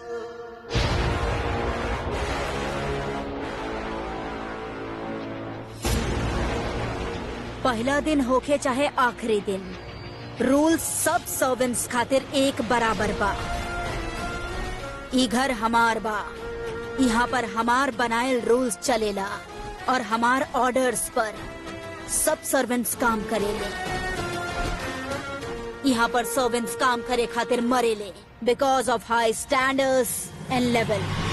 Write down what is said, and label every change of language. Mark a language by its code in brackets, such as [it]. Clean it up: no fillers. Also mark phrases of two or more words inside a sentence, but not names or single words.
[bho] पहला दिन होके चाहे आखिरी दिन, रूल सब सर्वेंट्स खातिर एक बराबर बा। ई घर हमार बा, यहाँ पर हमार बनाएल रूल्स चलेला और हमार ऑर्डर्स पर सब सर्वेंट्स काम करेले। यहाँ पर सर्वेंट्स काम करे खातिर मरेले [en] because of high standards and level.